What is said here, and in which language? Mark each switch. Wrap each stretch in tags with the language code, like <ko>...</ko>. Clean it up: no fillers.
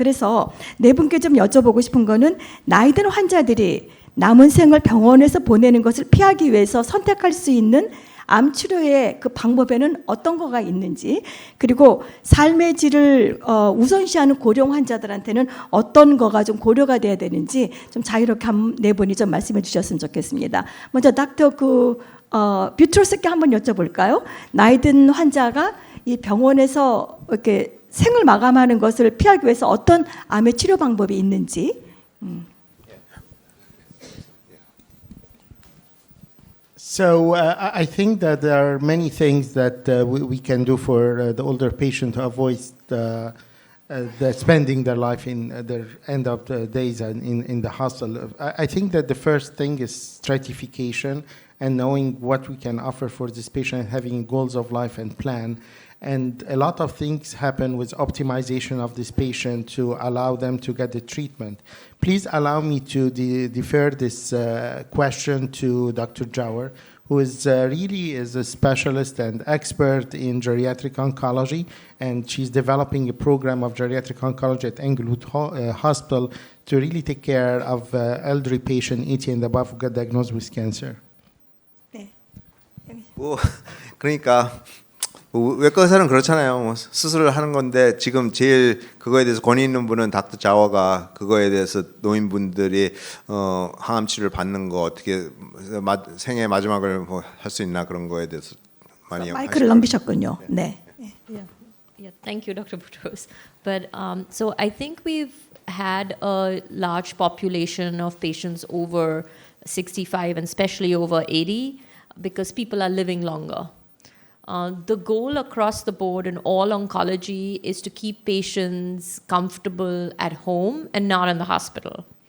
<ko>그래서 네 분께 좀 여쭤보고 싶은 거는 나이 든 환자들이 남은 생을 병원에서 보내는 것을 피하기 위해서 선택할 수 있는 암 치료의 그 방법에는 어떤 거가 있는지, 그리고 삶의 질을 우선시하는 고령 환자들한테는 어떤 거가 좀 고려가 돼야 되는지 좀 자유롭게 네 분이 좀 말씀해 주셨으면 좋겠습니다. 먼저 닥터 뷰트로스께 한번 여쭤볼까요? 나이 든 환자가 이 병원에서 이렇게 생을 마감하는 것을 피하기 위해서 어떤 암의 치료 방법이 있는지.</ko> <en>So I think that there are many things that we can do for the older patient to avoid the spending their life in their end of the days and in the hospital. I think that the first thing is stratification and knowing what we can offer for this patient, having goals of life and plan. And a lot of things happen with optimization of this patient to allow them to get the treatment. Please allow me to defer this question to Dr. Jauer, who is really is a specialist and expert in geriatric oncology, and she's developing a program of geriatric oncology at Englewood Hospital to really take care of elderly patient 80 and above who get diagnosed with cancer.</en> <ko>뭐 그러니까 외과 의사는 그렇잖아요. 뭐 수술을 하는 건데 지금 제일 그거에 대해서 권위 있는 분은 닥터 자워가 그거에 대해서 노인분들이 항암 치료를 받는 거 어떻게 생애 마지막을 뭐 할 수 있나 그런 거에 대해서 많이 마이크를 넘기셨군요. 네.</ko> <en>Yeah, thank you, Dr. Boutros. But so I think we've had a large population of patients over 65 and especially over 80 because people are living longer. The goal across the board in all oncology is to keep patients comfortable at home and not in the hospital.</en>